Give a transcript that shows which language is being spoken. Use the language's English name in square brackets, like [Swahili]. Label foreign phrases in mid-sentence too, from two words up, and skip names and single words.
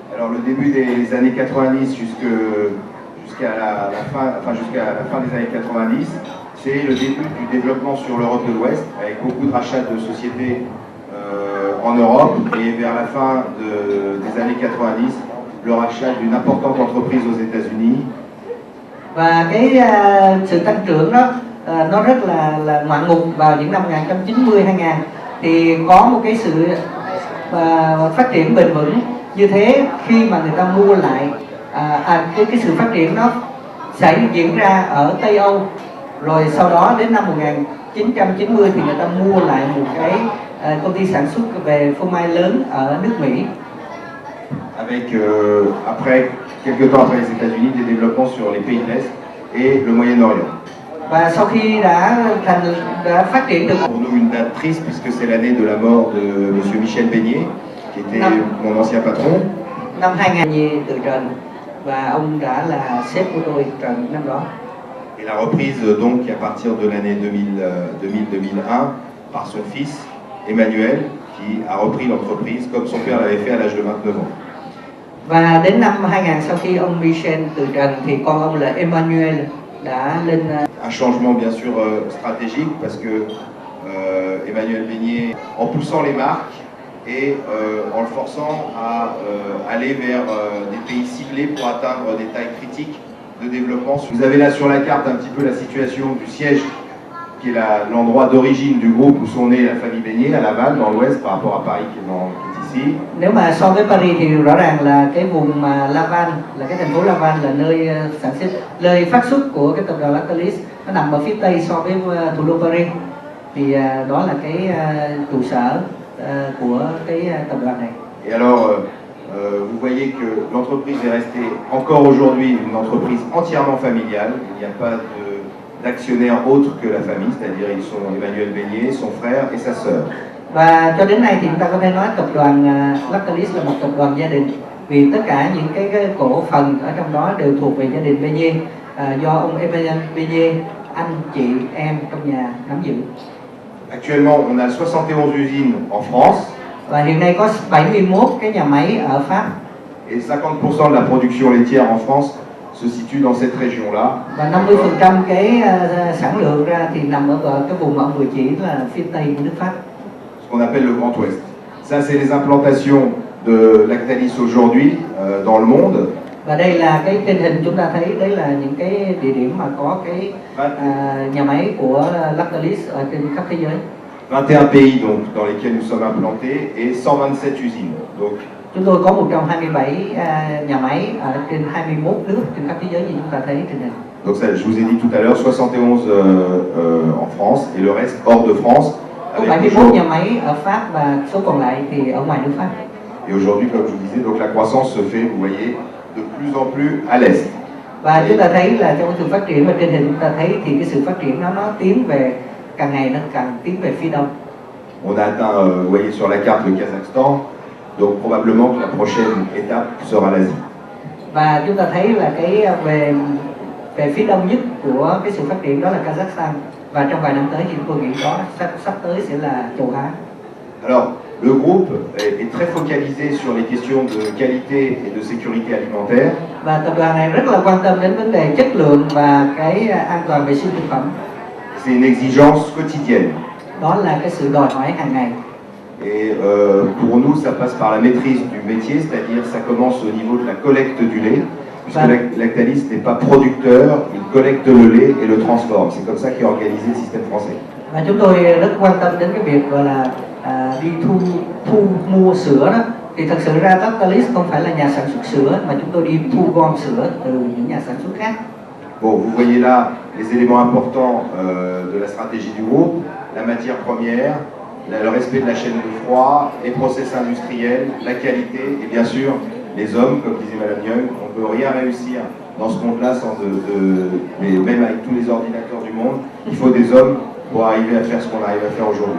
[French] Alors le début des années 90 jusqu'à jusqu'à la fin des années 90, c'est le début du développement sur l'Europe de l'Ouest, avec beaucoup de rachats de sociétés en Europe, et vers la fin des années 90, le rachat d'une importante entreprise aux États-Unis. [Vietnamese] Và cái sự tăng trưởng đó nó rất là ngoạn mục vào những năm 1990 2000, thì có một cái sự phát triển bền vững như thế khi mà người ta mua lại cái sự phát triển nó sẽ diễn ra ở Tây Âu, rồi sau đó đến năm 1990 thì người ta mua lại một cái công ty sản xuất về phô mai lớn ở nước Mỹ. [French] Avec quelques temps après les États-Unis, des développements sur les pays de l'Est et le Moyen-Orient. [Vietnamese] Và sau khi đã phát triển được. [French] Pour nous une date triste puisque c'est l'année de la mort de Monsieur Michel Beignet, qui était mon ancien patron. [Vietnamese] Năm 2000 từ trần, và ông đã là sếp của tôi trần năm đó. [French] Et la reprise donc à partir de l'année 2000-2001 par son fils Emmanuel, qui a repris l'entreprise comme son père l'avait fait à l'âge de 29 ans. [Vietnamese] Và đến năm 2000 sau khi ông Michel từ trần thì con ông là Emmanuel đã lên. [French] Un changement bien sûr stratégique parce que Emmanuel Beignet, en poussant les marques et en le forçant à aller vers des pays ciblés pour atteindre des tailles critiques de développement. Vous avez là sur la carte un petit peu la situation du siège, qui est l'endroit d'origine du groupe où sont nés la famille Beignet, à Laval, dans l'ouest, par rapport à Paris qui est ici. [Vietnamese] Nếu mà so với Paris thì rõ ràng là cái vùng mà Laval, là cái thành phố Laval là nơi sản xuất, nơi phát xuất của cái tập đoàn Lactalis, nó nằm ở phía tây so với thủ đô Paris. Thì đó là cái trụ sở của cái tập đoàn này. [French] Et alors, vous voyez que l'entreprise est restée encore aujourd'hui une entreprise entièrement familiale. Il n'y a pas d'actionnaires autres que la famille, c'est-à-dire ils sont Emmanuel Beignet, son frère et sa sœur. [Vietnamese] Và cho đến nay thì chúng ta có thể nói tập đoàn Lactalis là một tập đoàn gia đình, vì tất cả những cái cổ phần ở trong đó đều thuộc về gia đình Beignet, do ông Emmanuel Beignet, anh chị em trong nhà nắm giữ. [French] Actuellement, on a 71 usines en France. [Vietnamese] Và hiện nay có 71 cái nhà máy ở Pháp. [French] Et 50% de la production laitière en France se situe dans cette région-là. [Vietnamese] Và 50% cái sản lượng ra thì nằm ở cái vùng mà ông vừa chỉ là phía tây của nước Pháp. [French] Ce qu'on appelle le Grand Ouest. Ça, c'est les implantations de Lactalis aujourd'hui dans le monde. [Vietnamese] Và đây là cái tình hình chúng ta thấy, đấy là những cái địa điểm mà có cái nhà máy của Lactalis ở trên khắp thế giới. [French] 21 pays donc dans lesquels nous sommes implantés et 127 usines. Donc [Vietnamese] chúng tôi có 127 nhà máy ở trên 21 nước trên khắp thế giới như chúng ta thấy trên hình. [French] Donc ça, je vous ai dit tout à l'heure, 71 en France et le reste hors de France. [Vietnamese] Có 71 nhà máy ở Pháp và số còn lại thì ở ngoài nước Pháp. [French] Et aujourd'hui, comme je vous disais, donc la croissance se fait, vous voyez, de plus en plus à l'est. [Vietnamese] Và chúng ta thấy là trong sự phát triển, và trên hình chúng ta thấy thì cái sự phát triển nó tiến về, càng ngày nó càng tiến về phía đông. [French] On a atteint, vous voyez sur la carte, le Kazakhstan, donc probablement que la prochaine étape sera l'Asie. [Vietnamese] Và chúng ta thấy là cái về phía đông nhất của cái sự phát triển đó là Kazakhstan, và trong vài năm tới thì chúng tôi nghĩ đó sắp tới sẽ là châu Á. [French] Alors, le groupe est très focalisé sur les questions de qualité et de sécurité alimentaire. [Vietnamese] Và tập đoàn này rất là quan tâm đến vấn đề chất lượng và cái an toàn vệ sinh thực phẩm. [French] C'est une exigence quotidienne. [Vietnamese] Đó là cái sự đòi hỏi hàng ngày. [French] Et pour nous, ça passe par la maîtrise du métier, c'est-à-dire ça commence au niveau de la collecte du lait, puisque Lactalis n'est pas producteur, il collecte le lait et le transforme. C'est comme ça qu'est organisé le système français. [Vietnamese] Và chúng tôi rất quan tâm đến cái việc gọi là đi thu mua sữa đó. Thì thật sự ra Lactalis không phải là nhà sản xuất sữa, mà chúng tôi đi thu gom sữa từ những nhà sản xuất khác. [French] Bon, vous voyez là les éléments importants de la stratégie du groupe, la matière première, le respect de la chaîne de froid, les process industriels, la qualité et bien sûr les hommes, comme disait Madame Young. On ne peut rien réussir dans ce monde-là sans mais même avec tous les ordinateurs du monde, il faut des hommes pour arriver à faire ce qu'on arrive à faire aujourd'hui.